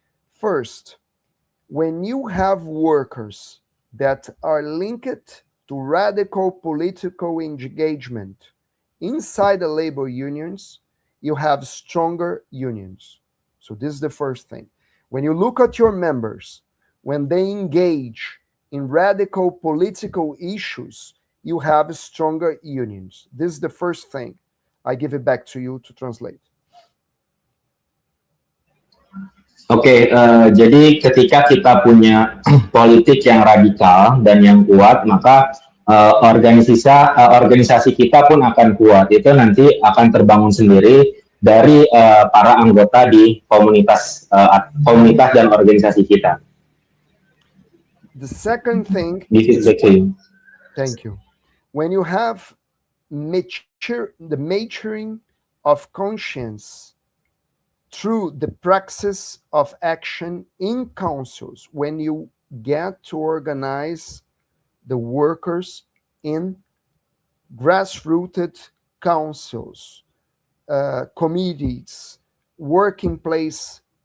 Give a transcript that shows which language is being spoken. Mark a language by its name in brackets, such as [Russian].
[English] First, when you have workers that are linked to radical political engagement inside the labor unions, you have stronger unions. So this is the first thing. When you look at your members, when they engage in radical political issues, you have stronger unions. This is the first thing. I give it back to you to translate. [Indonesian] Oke, jadi ketika kita punya politik yang radikal dan yang kuat, maka organisasi kita pun akan kuat. Itu nanti akan terbangun sendiri dari para anggota di komunitas dan organisasi kita. [English] The second thing is thank you. When you have the maturing of conscience through the praxis of action in councils, when you get to organize the workers in grassrooted councils, committees, working place